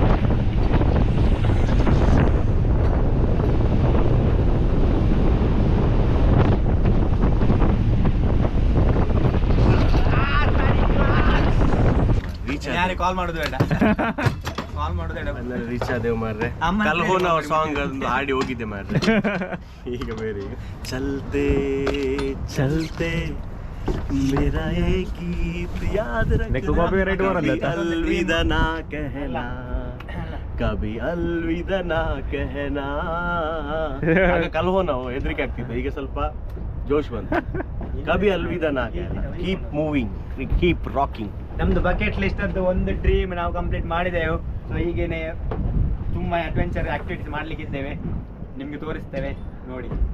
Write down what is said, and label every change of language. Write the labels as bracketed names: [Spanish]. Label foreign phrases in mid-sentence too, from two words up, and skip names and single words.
[Kannada] ಯಾರಿಗೆ ಕಾಲ್ ಮಾಡೋದು ಬೇಡ, ಕಾಲ್ ಮಾಡೋದು ಬೇಡ. ರೀಚ್ ಆದೇವು ಮಾರ್ರೆ. ಕಲ್ಹೋನ ಅವ್ರ ಸಾಂಗ್ ಒಂದು ಹಾಡಿ ಹೋಗಿದ್ದೆ ಮಾರ್ರೆ. ಈಗ ಬೇರೆ [Hindi] चलते चलते मेरा एक गीत याद रखना, अलविदा ना कहना, कभी अलविदा ना कहना. [Kannada] ಆಗ ಕಲ್ಹೋ ನಾವು ಹೆದರಿಕೆ ಆಗ್ತಿದ್ದೆ, ಈಗ ಸ್ವಲ್ಪ ಜೋಶ್ ಬಂತು. [Hindi] कभी अलविदा ना कहना, [English] keep moving, keep rocking. [Kannada] ನಮ್ದು [English] bucket list [Kannada] ಅಂತ ಒಂದು ಡ್ರೀಮ್ ನಾವು ಕಂಪ್ಲೀಟ್ ಮಾಡಿದೆವು. ಸೊ ಹೀಗೇನೆ ತುಂಬಾ [English] adventure activities [Kannada] ಮಾಡ್ಲಿಕ್ಕಿದ್ದೇವೆ, ನಿಮ್ಗೆ ತೋರಿಸ್ತೇವೆ ನೋಡಿ.